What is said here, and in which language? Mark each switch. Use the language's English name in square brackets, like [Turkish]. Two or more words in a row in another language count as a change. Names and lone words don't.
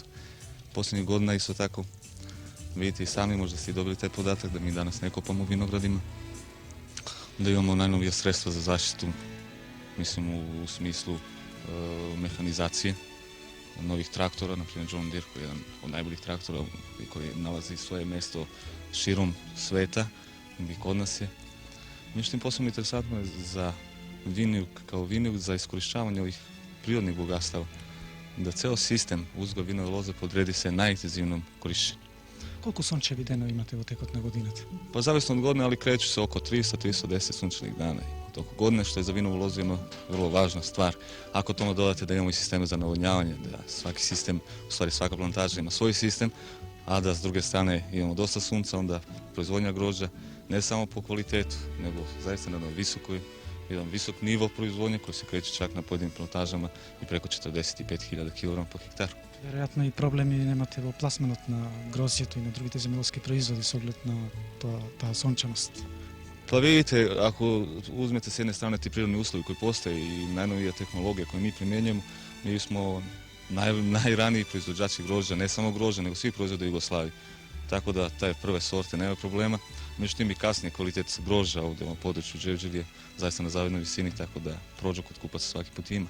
[Serbian] Posljednjih godina isto tako vidite i sami, možda ste dobili taj podatak da mi danas ne kopamo u vinogradima, da imamo najnovije sredstva za zaštitu, mislim u smislu mehanizacije, novih traktora, na primjer John Deere koji je jedan od najboljih traktora koji nalazi svoje mjesto širom sveta i kod nas je. Međutim, posebno interesantno je za Vinijuk kao Vinijuk za iskorištavanje ovih prirodnih bogatstava da ceo sistem uzgoja vinove loze podredi se najintenzivnom korišćenju. [Macedonian] Колку сончеви денови имате во текот на годината? [Serbian] Pa zavisno od godine, ali kreću se oko 300-310 sunčanih dana u toku godine, što je za vinovu lozu jedna vrlo važna stvar. Ako tome dodate da imamo i sisteme za navodnjavanje, da svaki sistem, u stvari svaka plantaža ima svoj sistem, a da s druge strane imamo dosta sunca, onda proizvodnja grožđa ne samo po kvalitetu, nego zaista na jedan visok nivo proizvodnje koji se kreće čak na pojedinim plantažama i preko 45.000 kg po hektaru. [Macedonian] Веројатно и проблеми немате во пласманот на грозјето и на другите земјоделски производи со оглед на таа сончаност. [Serbian] Pa vidite, ako uzmete s jedne strane ti prirodni uslovi koji postoje i najnovija tehnologija koju mi primjenjujemo, mi smo najraniji proizvođači grožđa, ne samo grožđa, nego svi proizvode u Jugoslaviji. Tako da te prve sorte nema problema. Međutim i kasnije kvalitet grožđa ovdje u području Đevđelj je zaista na zavidnoj visini, tako da prođu kod kupaca svaki put ima.